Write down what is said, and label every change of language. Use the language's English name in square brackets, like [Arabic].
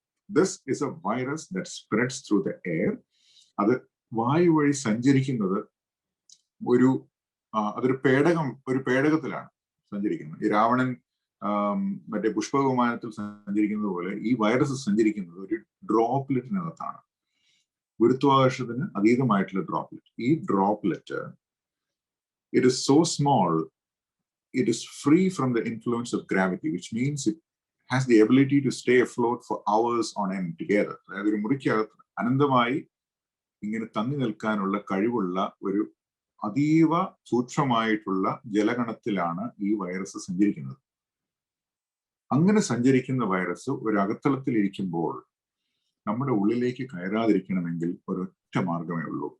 [English] This is a virus that spreads through the air. [Malayalam] അത് വായു വഴി സഞ്ചരിക്കുന്നത് അതൊരു പേടകത്തിലാണ് സഞ്ചരിക്കുന്നത്. ഈ രാവണൻ മറ്റേ പുഷ്പവിമാനത്തിൽ സഞ്ചരിക്കുന്നത് പോലെ ഈ വൈറസ് സഞ്ചരിക്കുന്നത് ഒരു ഡ്രോപ്ലെറ്റിനകത്താണ്, ഗുരുത്വാകർഷണത്തിന് അതീതമായിട്ടുള്ള ഡ്രോപ്ലെറ്റ്. [English] ഈ droplet it is so small, it is free from the influence of gravity, which means it has the ability to stay afloat for hours on end together. [Malayalam] അതായത് ഒരു മുറിക്കകത്ത് അനന്തമായി ഇങ്ങനെ തങ്ങി നിൽക്കാനുള്ള കഴിവുള്ള ഒരു അതീവ സൂക്ഷ്മമായിട്ടുള്ള ജലഗണത്തിലാണ് ഈ വൈറസ് സഞ്ചരിക്കുന്നത്. അങ്ങനെ സഞ്ചരിക്കുന്ന വൈറസ് ഒരു അകത്തളത്തിൽ ഇരിക്കുമ്പോൾ നമ്മുടെ ഉള്ളിലേക്ക് കയറാതിരിക്കണമെങ്കിൽ ഒരൊറ്റ മാർഗമേ ഉള്ളൂ.